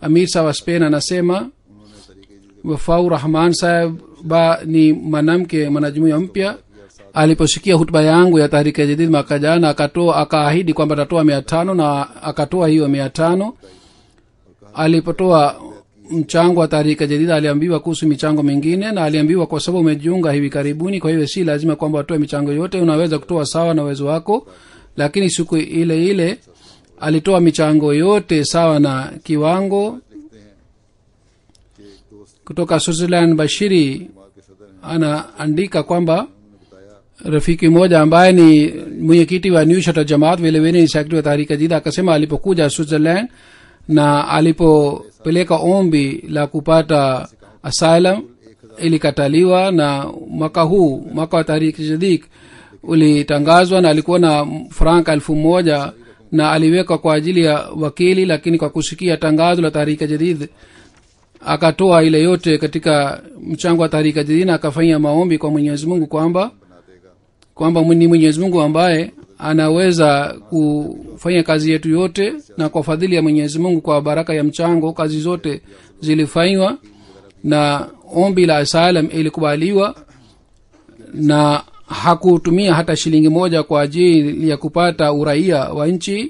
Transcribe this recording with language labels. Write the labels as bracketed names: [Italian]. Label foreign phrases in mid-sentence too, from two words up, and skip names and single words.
[Swahili] amir sawa spain anasema [Urdu] انہوں نے طریقے جی [Swahili] wafau rahman saheb ba ni mwanamke mwanajumuiya mpya. aliposikia hutuba yangu ya tahriki jadid mwaka jana akaahidi kwamba atatoa 500 na akatoa hiyo 500. alipotoa mchango wa tahriki jadid aliambiwa kuhusu michango mingine, na aliambiwa kwa sababu umejiunga hivi karibuni, kwa hiyo si lazima kwamba atoe michango yote, unaweza kutoa sawa na uwezo wako. lakini siku ile ile alitoa michango yote sawa na kiwango. [Urdu] لکھتے ہیں کہ ایک دوست [Swahili] kutoka switzerland bashiri [Urdu] جماعت کے صدر ہیں [Swahili] anaandika kwamba [Urdu] انہوں نے بتایا [Swahili] rafiki mmoja ambaye ni mwenyekiti wa new shata jamaat vilevile ni sekretari wa tahrika jadid akasema alipokuja switzerland na alipopeleka ombi la kupata asylum ilikataliwa, na mwaka huu mwaka wa tahrika jadid ulitangazwa na alikuwa na franka 1,000 na aliweka kwa ajili ya wakili, lakini kwa kusikia tangazo la tahrika jadid akatoa ile yote katika mchango wa tahrika jadid na akafanya maombi kwa Mwenyezi Mungu [Urdu] بنا دے گا. [Swahili] kwamba ni Mwenyezi Mungu ambaye anaweza kufanya kazi yetu yote, na kwa fadhili ya Mwenyezi Mungu, kwa baraka ya mchango, kazi zote zilifanywa na ombi la asylum ilikubaliwa, na hakutumia hata shilingi moja kwa ajili ya kupata uraia wa nchi.